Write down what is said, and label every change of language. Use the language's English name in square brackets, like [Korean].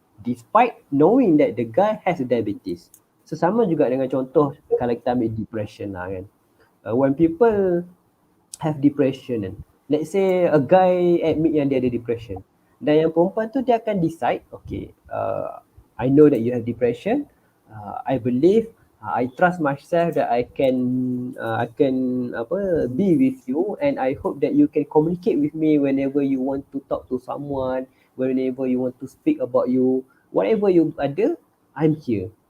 [English] Despite knowing that the guy has diabetes. [Malay] So sama juga dengan contoh kalau kita ambil depression lah kan. [English] When people have depression kan, let's say a guy admit [Malay] yang dia ada depression, dan yang perempuan tu dia akan decide, [English] okay, I know that you have depression, I believe, I trust myself that I can be with you, and I hope that you can communicate with me whenever you want to talk to someone, whenever you want to speak about you, whatever you ada, I'm here.